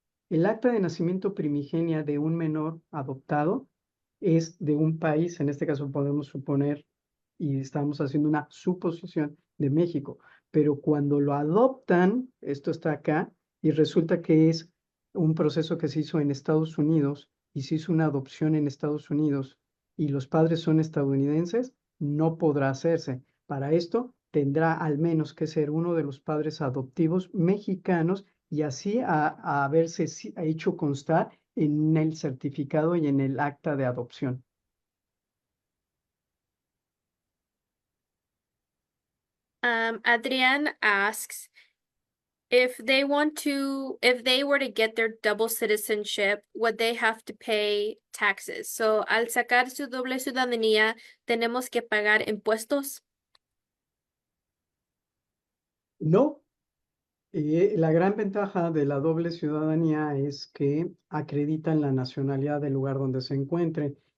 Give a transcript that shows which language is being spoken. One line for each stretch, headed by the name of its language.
Spanish: El acta de nacimiento primigenia de un menor adoptado es de un país, en este caso podemos suponer, y estamos haciendo una suposición de México, pero cuando lo adoptan, esto está acá, y resulta que es un proceso que se hizo en Estados Unidos y se hizo una adopción en Estados Unidos y los padres son estadounidenses, no podrá hacerse. Para esto tendrá al menos que ser uno de los padres adoptivos mexicanos y así a haberse hecho constar en el certificado y en el acta de adopción.
English: Adrian asks, if they were to get their double citizenship, would they have to pay taxes?
Spanish: So, al sacar su doble ciudadanía, ¿tenemos que pagar impuestos? No, la gran ventaja de la doble ciudadanía es que acreditan la nacionalidad del lugar donde se encuentren.